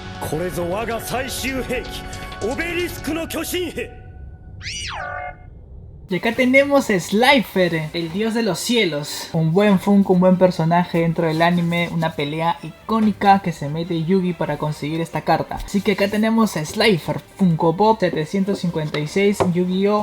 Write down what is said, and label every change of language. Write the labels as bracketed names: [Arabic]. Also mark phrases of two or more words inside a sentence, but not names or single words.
[Japanese] これぞ我が最終兵器オベリスクの巨神兵。 [Spanish] Y acá tenemos a Slifer, el dios de los cielos. Un buen Funko, un buen personaje dentro del anime. Una pelea icónica que se mete Yugi para conseguir esta carta. Así que acá tenemos a Slifer, Funko Pop 756 Yu-Gi-Oh!